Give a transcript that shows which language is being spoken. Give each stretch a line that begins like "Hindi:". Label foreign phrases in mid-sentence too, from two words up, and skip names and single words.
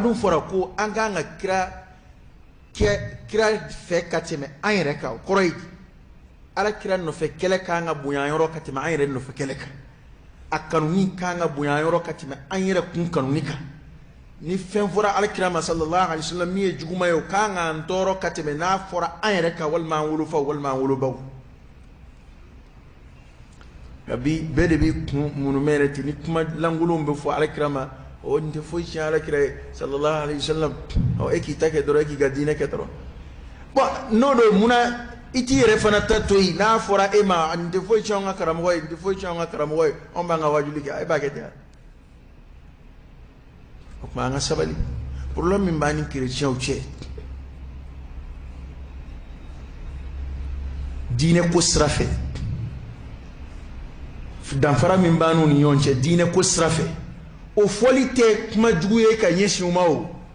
Bambara: dun fɔra ko an k'an ka kira fɛ ka tɛmɛ an yɛrɛ kan o kɔrɔ ye ala kira nɔfɛ kɛlɛ kan ka bonya yɔrɔ ka tɛmɛ an yɛrɛ nɔfɛ kɛlɛ kan a kanuni kan ka bonya yɔrɔ ka tɛmɛ an yɛrɛ kun kanuni kan ni fɛn fɔra ala kira ma
Arabic: صلى الله عليه وسلم
Bambara: min ye juguma ye o kan ka an tɔɔrɔ ka tɛmɛ n'a fɔra an yɛrɛ kan walima an wolofaw walima an wolobaw nka bi bɛɛ de bɛ kun munumɛ yɛrɛ ten ni kuma lankolonw bɛ fɔ ala kira ma nin tɛ foyi tiɲɛ ala kira ye
Arabic: صلى الله عليه وسلم
Bambara: e k'i ta kɛ dɔrɔn e k'i ka diinɛ kɛ dɔrɔn n'o don munna i t'i yɛrɛ fana ta to yen n'a fɔra e ma nin tɛ foyi tiɲɛ an ka karamɔgɔ ye nin tɛ foyi tiɲɛ an ka karamɔgɔ ye anw b'an ka wajuli kɛ e b'a kɛ ten o tuma an ka sabali problème min b'an ni kerecɛnw cɛ diinɛ ko sira fɛ danfara min b'an n'u ni ɲɔgɔn cɛ diinɛ ko sira fɛ o fɔli tɛ kuma jugu ye ka ɲɛsin u ma o